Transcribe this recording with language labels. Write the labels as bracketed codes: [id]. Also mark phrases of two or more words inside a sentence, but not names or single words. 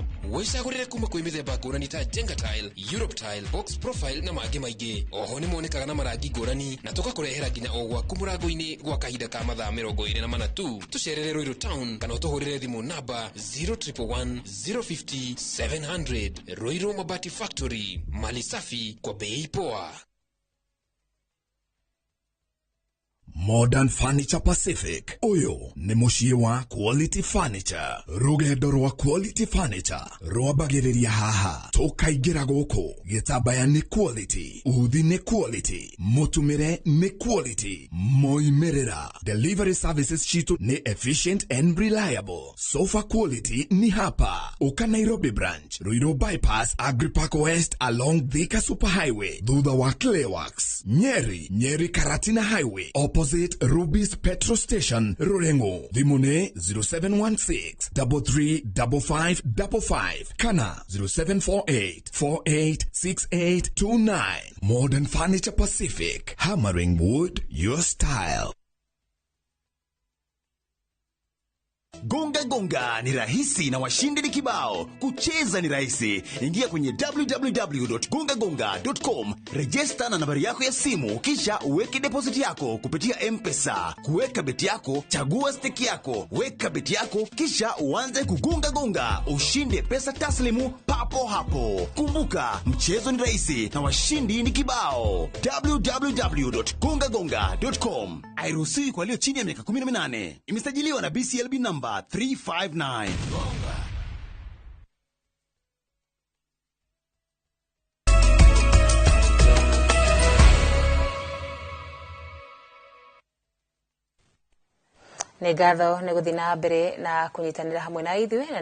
[ki] Wicagurire kuma kwi mithemba ngurani ta Jenga Tile, Europe Tile, Box Profile na mangi maingi. Oho ni monekaga na marangi ngurani na tugakurehera nginya o gwaku murango-ini gwa kahinda ka mathaa 24 tu. Tucerere Ruiru Town kana utuhurire thimu namba 0111 050 700. Ruiru Mabati Factory, [sw] mali safi kwa bei poa. [ki] Modern Furniture Pacific. Uyu ni mushie wa Quality Furniture. Rugendo rwa Quality Furniture rwambagiriria haha. Tukaingira guku gitabaya ni quality, uthi ni quality, mutumire ni quality, moimerera. [en] Delivery services [ki] chitu ni [en] efficient and reliable. [ki] Sofa quality ni hapa. Uka Nairobi branch, Ruiru Bypass, Agripark West along Thika Super Highway, thutha wa Clayworks. Nyeri Karatina Highway, opposite Ruby's Petrol Station, Rurengo. Dhimune 0716 335555 kana 0748 486829. [en] Modern Furniture Pacific, hammering wood your style. [sw] Gonga ni rahisi na washindi ni kibao. Kucheza ni rahisi. Ingia kwenye www.gongagonga.com, register na nambari yako ya simu, kisha uweke deposit yako kupitia M-Pesa. Kuweka beti yako, chagua stake yako, weka beti yako, kisha uanze kugonga, ushinde pesa taslimu papo hapo. Kumbuka, mchezo ni rahisi na washindi ni kibao. www.gongagonga.com. Hairuhusiwi kwa walio chini ya miaka 18. Imesajiliwa na BCLB number 359. nä ngatho nä gå thiä na mbere na kå hamwe na ithuä na